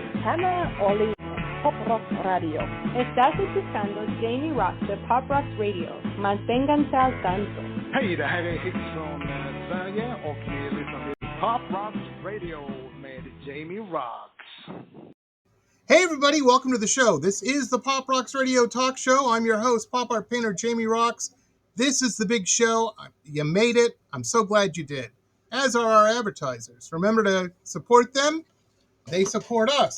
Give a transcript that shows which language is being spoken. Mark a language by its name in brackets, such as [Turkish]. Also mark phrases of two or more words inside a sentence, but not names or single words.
[Spanish] Hannah Oli Pop Roxx Radio. Estás escuchando Jamie Roxx de Pop Roxx Radio. Manténganse al tanto. [Swedish] Hej, det här är Hits från Sverige och ni lyssnar till Pop Roxx Radio med Jamie Roxx. [English] Hey everybody, welcome to the show. This is the Pop Roxx Radio Talk Show. I'm your host, pop art painter Jamie Roxx. This is the big show. You made it. I'm so glad you did. As are our advertisers. Remember to support them. They support us.